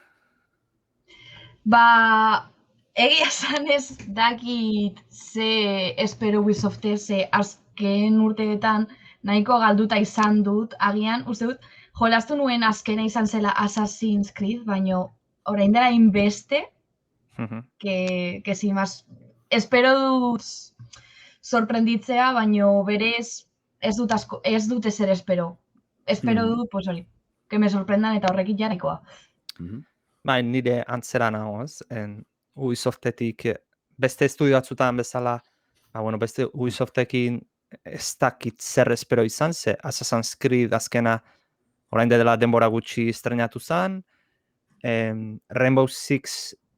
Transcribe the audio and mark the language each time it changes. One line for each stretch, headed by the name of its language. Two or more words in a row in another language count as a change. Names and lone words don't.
Basque: Egia esan ez dakit ze espero Ubisofte, ze azken urteetan nahiko galduta izan dut, agian, uste dut, jolastu nuen azkena izan zela Assassin's Creed, baina orain dela inbeste,
Spanish: que sin más,
Basque: espero dut sorprenditzea, baina berez ez dut ezer espero. Espero dut, pues hori,
Spanish: que me sorprendan
Basque: eta horrekin jarrikoa. Bai, nire antzera nagoz, Ubisoftetik beste estudio batzutan bezala, beste Ubisoftekin ez dakit zer espero izan, ze Assassin's Creed azkena orain dela denbora gutxi estrenatu zen, Rainbow Six